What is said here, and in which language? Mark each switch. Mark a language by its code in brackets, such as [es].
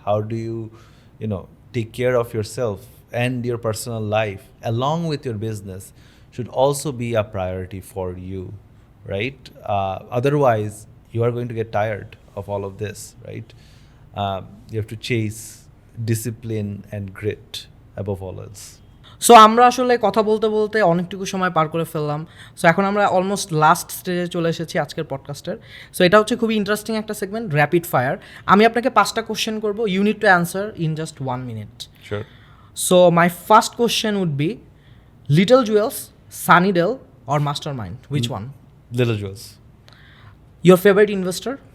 [en] How do you take care of yourself and your personal life along with your business should also be a priority for you, right? Otherwise, you are going to get tired of all of this, right? You have to chase discipline and grit above all else. [bn] So আমরা আসলে কথা বলতে বলতে অনেকটুকু সময় পার করে ফেললাম। So এখন আমরা অলমোস্ট লাস্ট স্টেজে চলে এসেছি আজকের পডকাস্টের। সো এটা হচ্ছে খুবই ইন্টারেস্টিং একটা সেগমেন্ট, র্যাপিড ফায়ার। আমি আপনাকে 5টা কোশ্চেন করবো, [en] You need to answer in just 1 minute. Sure. So my first question would be, Little Jewels, Sunnydale or Mastermind? Which one? Little Jewels. Your favorite investor?